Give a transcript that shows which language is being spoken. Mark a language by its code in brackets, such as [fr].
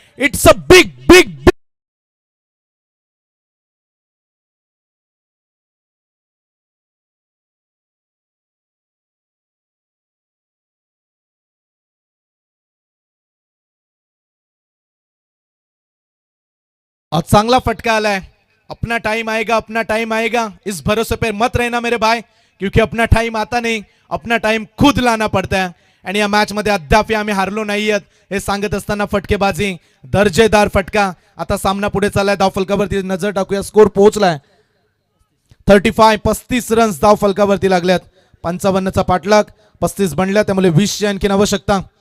[en] it's a big big [mr] चांगला फटका आलाय. [hi] अपना टाइम आएगा, अपना टाइम आएगा, इस भरोसे पे मत रहना मेरे भाई, क्योंकि अपना टाइम आता नहीं, अपना टाइम खुद लाना पड़ता है. [mr] आणि या मॅच मध्ये अद्याप आम्ही हारलो नाहीयेत हे सांगत असताना फटकेबाजी दर्जेदार फटका. आता सामना पुढे चाललाय. धावफलकावरती नजर टाकूया. स्कोर पोहोचलाय 35 रन्स धावफलकावरती लागल्यात. 55चा पाठलाग 35 बनल्या, त्यामुळे 20ची आणखीन आवश्यकता.